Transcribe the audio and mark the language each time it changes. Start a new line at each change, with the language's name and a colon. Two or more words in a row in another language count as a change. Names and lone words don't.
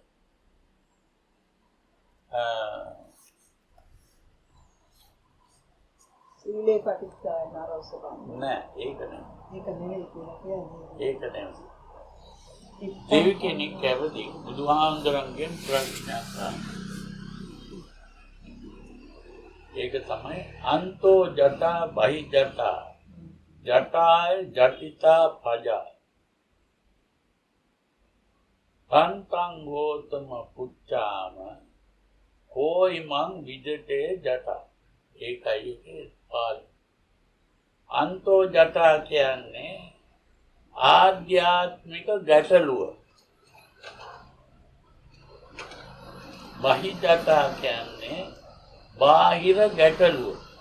Pali: සීලේ පටිච්චාය නරෝසබම්
Sinhala: නෑ ඒක නෙමෙයි. ඒක නෙමෙයි කියලා කියන්නේ. ඒක නෙමෙයි. දෙවි කෙනෙක් කැවදී බුදුහාමුදුරන්ගෙන් ප්‍රශ්නයක් අහනවා. ඒක තමයි
Pali: අන්තෝ ජටා බහි ජටා ජටාය ජටිතා පජා තන්තං ගෝතම පුච්චාම කෝයිමං විජටේ ජටා.
Sinhala: ඒකයි ඒකේ පාළි.
Pali: අන්තෝ ජටා
Sinhala: කියන්නේ ආධ්‍යාත්මික ගැටලුව.
Pali: බහි ජටා
Sinhala: කියන්නේ බාහිර ගැටලුව.